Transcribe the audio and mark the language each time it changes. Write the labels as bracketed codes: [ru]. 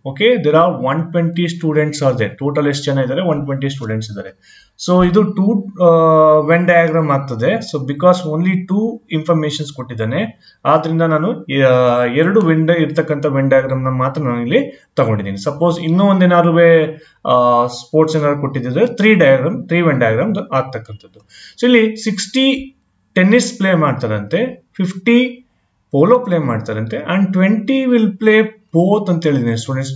[en] Okay, there are 120 students are there. [kn] Total ಎಷ್ಟು ಜನ ಇದ್ದಾರೆ 120 students ಇದ್ದಾರೆ. So ಇದು 2 Venn diagram ಆಗ್ತದೆ. [en] So because only 2 informations [kn] ಕೊಟ್ಟಿದ್ದಾನೆ, ಆದ್ರಿಂದ ನಾನು ಎರಡು ಇರತಕ್ಕಂತ Venn diagram ನ ಮಾತ್ರ ನಾನು ಇಲ್ಲಿ ತಗೊಂಡಿದ್ದೀನಿ. ಸಪೋಸ್ ಇನ್ನೂ ಒಂದೇನಾದ್ರು ಸ್ಪೋರ್ಟ್ಸ್ ಏನಾದ್ರು ಕೊಟ್ಟಿದ್ರೆ 3 Venn diagram ಆಗ್ತಕ್ಕಂಥದ್ದು. ಸೊ ಇಲ್ಲಿ 60 ಟೆನ್ನಿಸ್ ಪ್ಲೇ ಮಾಡ್ತಾರಂತೆ, 50 ಪೋಲೋ ಪ್ಲೇ ಮಾಡ್ತಾರಂತೆ [en] and 20 will play both [kn] ಅಂತ ಹೇಳಿದ್ದೀನಿ ಸ್ಟೂಡೆಂಟ್ಸ್.